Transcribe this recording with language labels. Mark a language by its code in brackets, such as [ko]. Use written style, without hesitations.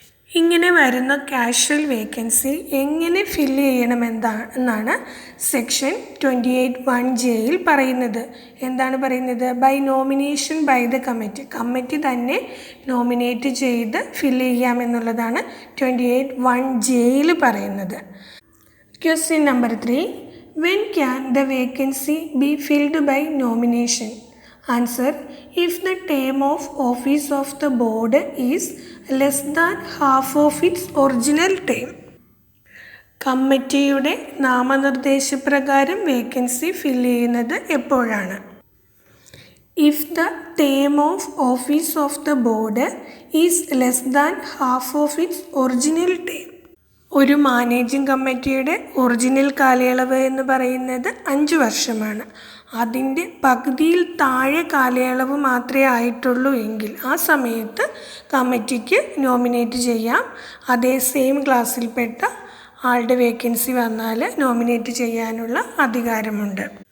[ml] ഇങ്ങനെ വരുന്ന casual vacancy എങ്ങനെ ഫില്ല് ചെയ്യണമെന്നാണ് സെക്ഷൻ 28 1Jയിൽ പറയുന്നത്. എന്താണ് പറയുന്നത്? [en] By nomination by the committee. [ml] Committee തന്നെ നോമിനേറ്റ് ചെയ്ത് ഫില്ല് ചെയ്യാമെന്നുള്ളതാണ് 28 1Jയിൽ പറയുന്നത്. Question number 3. [en] When can the vacancy be filled by nomination? Answer: if the term of office of the board is less than half of its original term. [ml] കമ്മിറ്റിയുടെ നാമനിർദ്ദേശപ്രകാരം vacancy fill ചെയ്യുന്നത് എപ്പോഴാണ്? [en] if the term of office of the board is less than half of its original term. [ml] ഒരു managing കമ്മിറ്റിയുടെ original കാലയളവ് എന്ന് പറയുന്നത് 5 വർഷമാണ്. അതിൻ്റെ പകുതിയിൽ താഴെ കാലയളവ് മാത്രമേ ആയിട്ടുള്ളൂ എങ്കിൽ ആ സമയത്ത് കമ്മിറ്റിക്ക് നോമിനേറ്റ് ചെയ്യാം. അതേ സെയിം ക്ലാസ്സിൽപ്പെട്ട ആളുടെ വേക്കൻസി വന്നാൽ നോമിനേറ്റ് ചെയ്യാനുള്ള അധികാരമുണ്ട്.